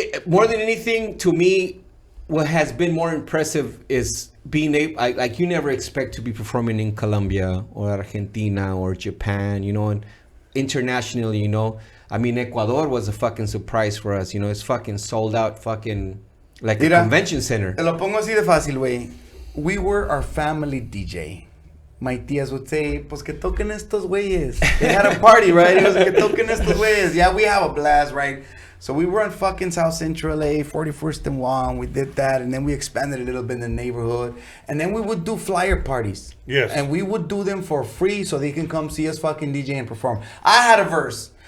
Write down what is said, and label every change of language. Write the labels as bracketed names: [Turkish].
[English] more than anything, to me, what has been more impressive is being able, like, you never expect to be performing in Colombia or Argentina or Japan, you know, and internationally, you know. I mean, Ecuador was a fucking surprise for us, you know. It's fucking sold out, fucking like a convention center. [Spanish] Te lo pongo así de fácil, güey. [English] We were our family DJ. My tías would say, [Spanish] pues que toquen estos güeyes. [English] They had a party, right? It was [Spanish] que toquen estos güeyes. [English] Yeah, we have a blast, right? So we were in fucking South Central LA, 41st and 1. We did that, and then we expanded a little bit in the neighborhood. And then we would do flyer parties. Yes. And we would do them for free so they can come see us fucking DJ and perform. I had a verse.